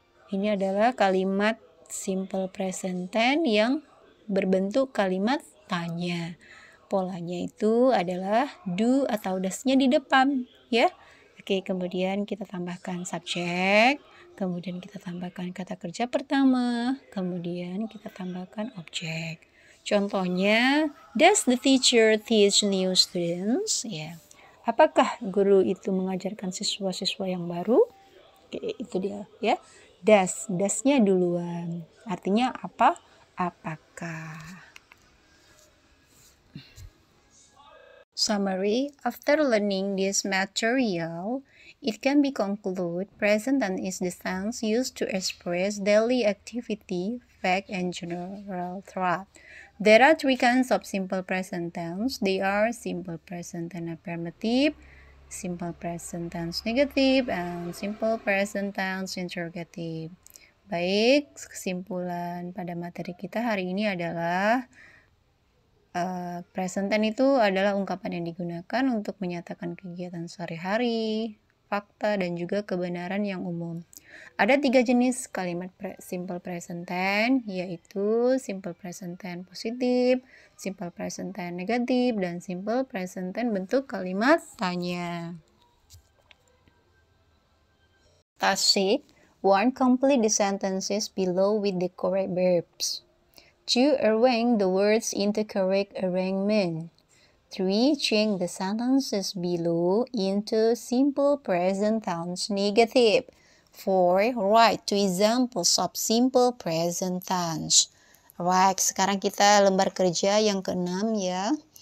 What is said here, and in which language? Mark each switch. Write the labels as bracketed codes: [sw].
[id] Ini adalah kalimat simple present tense yang berbentuk kalimat tanya. Polanya itu adalah do atau does-nya di depan, ya. Oke, kemudian kita tambahkan subjek, kemudian kita tambahkan kata kerja pertama, kemudian kita tambahkan objek. [en] Contohnya, does the teacher teach new students? [id] Ya. Apakah guru itu mengajarkan siswa-siswa yang baru? Oke, itu dia ya. Das-nya duluan. Artinya apa? Apakah. [en] Summary, after learning this material, it can be concluded present tense is the tense used to express daily activity, fact, and general thought. There are 3 kinds of simple present tense. They are simple present tense affirmative, simple present tense negative, and simple present tense interrogative. [id] Baik, kesimpulan pada materi kita hari ini adalah present tense itu adalah ungkapan yang digunakan untuk menyatakan kegiatan sehari-hari, fakta, dan juga kebenaran yang umum. Ada 3 jenis kalimat simple present tense, yaitu simple present tense positif, simple present tense negatif, dan simple present tense bentuk kalimat tanya. [en] Task 6. 1. Complete the sentences below with the correct verbs. 2. Arrange the words into correct arrangement. 3. Change the sentences below into simple present tense negative. 4. Write 2 examples of simple present tense. [id] Right, sekarang kita lembar kerja yang ke-6 ya.